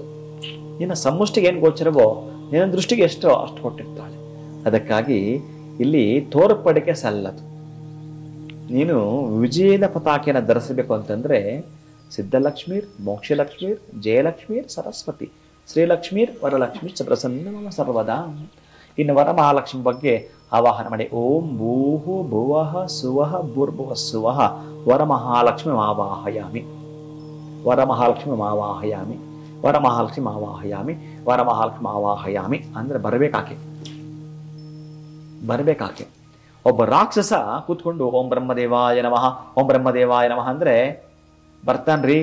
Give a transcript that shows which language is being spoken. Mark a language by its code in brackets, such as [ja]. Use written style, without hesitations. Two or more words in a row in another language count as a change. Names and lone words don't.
[kn] ನಿನ್ನ ಸಮಷ್ಟಿಗೆ ಏನು ಗೋಚರವೋ ನಿನ್ನ ದೃಷ್ಟಿಗೆ ಎಷ್ಟೋ ಅಷ್ಟು ಕೊಟ್ಟಿರ್ತಾಳೆ. ಅದಕ್ಕಾಗಿ ಇಲ್ಲಿ ತೋರ್ಪಡಿಕೆ ಸಲ್ಲದು. ನೀನು ವಿಜಯದ ಪತಾಕೆಯನ್ನು ಧರಿಸಬೇಕು ಅಂತಂದ್ರೆ [sa] ಸಿದ್ಧಲಕ್ಷ್ಮೀರ್, ಮೋಕ್ಷಲಕ್ಷ್ಮೀರ್, ಜಯಲಕ್ಷ್ಮೀರ್, ಸರಸ್ವತಿ, ಶ್ರೀಲಕ್ಷ್ಮೀರ್, ವರಲಕ್ಷ್ಮೀ ಚ ಪ್ರಸನ್ನ ಸರ್ವದಾ. [kn] ಇನ್ನು ವರಮಹಾಲಕ್ಷ್ಮಿ ಬಗ್ಗೆ ಆವಾಹನ ಮಾಡಿ. [sa] ಓಂ ಭೂಹು ಭುವಃ ಸುವಃ ಭೂರ್ಭುವ ಸುವಃ ವರಮಹಾಲಕ್ಷ್ಮಿ ಆವಾಹಯಾಮಿ, ವರಮಹಾಲಕ್ಷ್ಮಿ ಆವಾಹಯಾಮಿ, ವರಮಹಾಲಕ್ಷ್ಮಿ ಆವಾಹಯಾಮಿ, ವರಮಹಾಲಕ್ಷ್ಮಿ ಆವಾಹಯಾಮಿ [kn] ಅಂದ್ರೆ ಬರಬೇಕಾಕೆ. ಒಬ್ಬ ರಾಕ್ಷಸ ಕೂತ್ಕೊಂಡು [sa] ಓಂ ಬ್ರಹ್ಮದೇವಾಯ ನಮಃ, ಓಂ ಬ್ರಹ್ಮದೇವಾಯ ನಮಃ [kn] ಅಂದ್ರೆ ಬರ್ತಾನ್ರಿ.